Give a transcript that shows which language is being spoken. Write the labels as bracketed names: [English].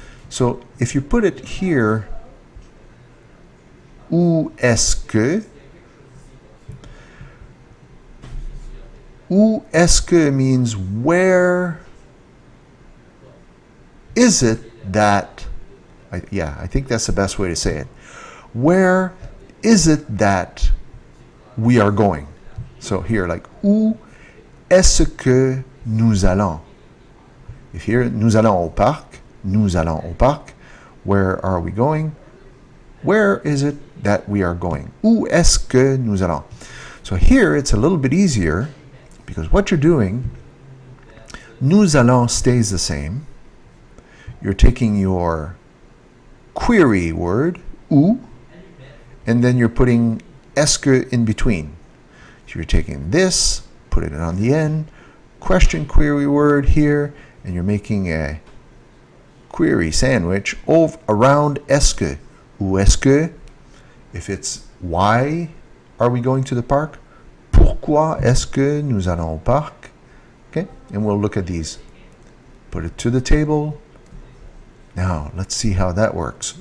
[English] So if you put it here, [French] où est-ce que, Où est-ce que [English] means where is it that, I think that's the best way to say it. Where is it that we are going? So here, like, [French] où est-ce que nous allons? If here, nous allons au parc, nous allons au parc. [English] Where are we going? Where is it that we are going? [French] Où est-ce que nous allons? [English] So here, it's a little bit easier because what you're doing, nous allons stays the same. You're taking your query word, où, and then you're putting est-ce que in between. So you're taking this, putting it on the end, question query word here, and you're making a query sandwich around est-ce que. [French] Où est-ce que? [English] If it's why are we going to the park? [French] Pourquoi est-ce que nous allons au parc? [English] Okay, and we'll look at these. Put it to the table. Now, let's see how that works.